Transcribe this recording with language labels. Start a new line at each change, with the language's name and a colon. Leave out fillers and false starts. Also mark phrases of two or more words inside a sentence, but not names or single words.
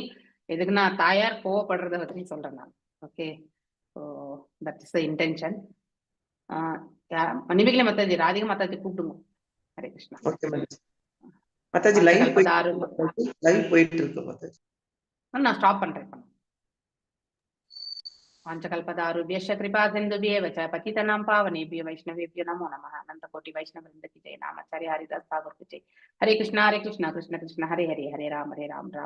Tamil: எதுக்குன்னா தாயார் கோவப்படுறத பத்தி சொல்றேன் நான்.
English: okay, so that is the intention.
Tamil: மணிமேகலை மாதாஜி, ராதிகா மாதாஜி கூப்பிடுங்க. ஹரே கிருஷ்ணா. மாதாஜி லைவ் போயிட்டு இருக்கு மாதாஜி. நான் ஸ்டாப் பண்றேன்.
Sanskrit: पांचकल्पदारुभ्यश्च कृपा सिन्धुभ्येव च पतितानां पावनेभ्यो वैष्णवेभ्यो नमो नमः।
Hindi: अनंत कोटि वैष्णव वृंद की जय। नामाचार्य हरिदास ठाकुर की जय।
Sanskrit: हरे कृष्णा कृष्ण कृष्ण हरे हरे, हरे राम राम।